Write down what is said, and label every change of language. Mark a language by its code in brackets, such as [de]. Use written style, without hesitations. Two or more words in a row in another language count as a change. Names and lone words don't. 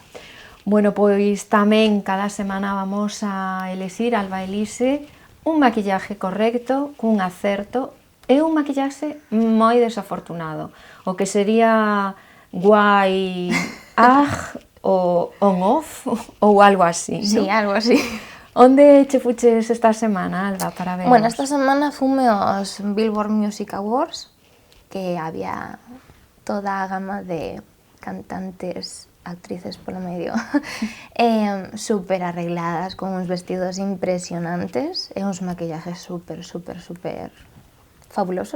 [gl] Bueno, pois tamén cada semana vamos a elixir, Alba elixe, un maquillaje correcto, cun acerto, e un maquillaxe moi desafortunado. O que sería guai, o on-off ou algo así, Sí, non? algo así. Onde che fuches esta semana, Alba, para veros? Bueno, esta semana fume aos Billboard Music Awards, que había toda a gama de cantantes, actrices polo medio, super arregladas, con uns vestidos impresionantes e uns maquillajes super fabulosos.